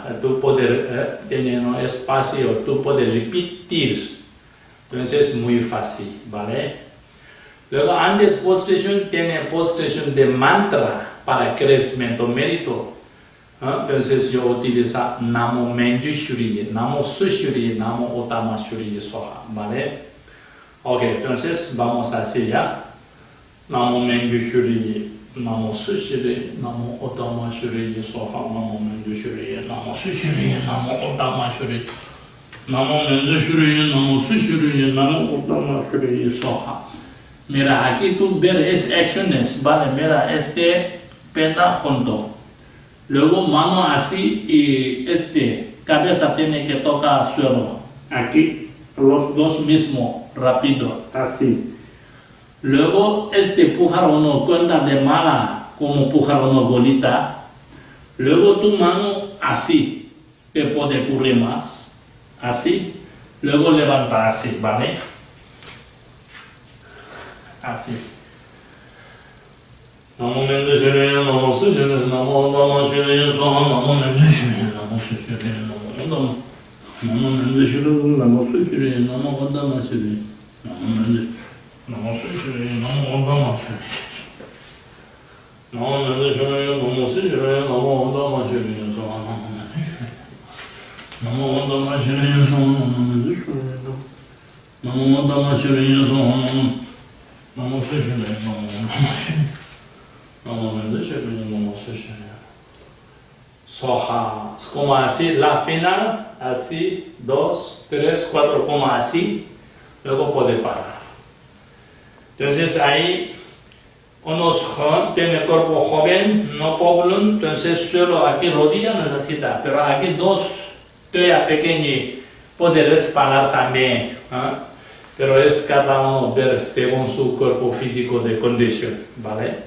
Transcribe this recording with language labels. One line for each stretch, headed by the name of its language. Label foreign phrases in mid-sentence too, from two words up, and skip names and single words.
Spanish: Tú puedes tener un espacio, tú puedes repetir. Entonces es muy fácil, ¿vale? Luego antes post-station tiene post-station de mantra para crecimiento mérito. Entonces yo utilizo
Sanskrit: Namo Menju Shuri, Namo Sushuri, Namo Otama Shuri Soha,
Spanish: ¿vale? Ok, entonces vamos así ya.
Sanskrit: Namo Menju Shuri, Namo Sushuri, Namo Otama Shuri Soha, Namo Menju Shuri, Namo Sushuri, Namo Otama Shuri, Namo Menju Shuri, Namo Sushuri, Namo Otama Shuri Soha.
Spanish: Mira, aquí tú ves acciones, ¿vale? Mira, pena junto. Luego mano así y cabeza tiene que tocar suelo. Aquí los dos mismos, rápido, así. Luego pujar uno cuenta de mala, como pujar uno bolita. Luego tu mano así, que puede ocurrir más. Así. Luego levanta así, ¿vale? Así.
Sanskrit: Namo Menju Shuri, Namo Sushuri, Namo Otama Shuri Soha, Namo Menju Shuri, Namo Sushuri, Namo Otama. Namo Menju Shuri, Namo Sushuri, Namo Otama Shuri, Namo Menju. Namo Sushuri, Namo Otama Shuri. Namo Menju Shuri, Namo Sushuri, Namo Otama Shuri Soha, Namo Menju Shuri. Namo Otama Shuri Soha, Namo Menju Shuri. Namo Otama Shuri Soha, Namo Sushuri, Namo Otama Shuri. Soha,
Spanish: como así, la final, así, 2, 3, 4, como así, luego puede parar. Entonces ahí, unos tienen cuerpo joven, no poblón, entonces solo aquí rodilla necesita, pero aquí dos, todavía pequeño, puede respaldar también, pero es cada uno ver según su cuerpo físico de condición, ¿vale?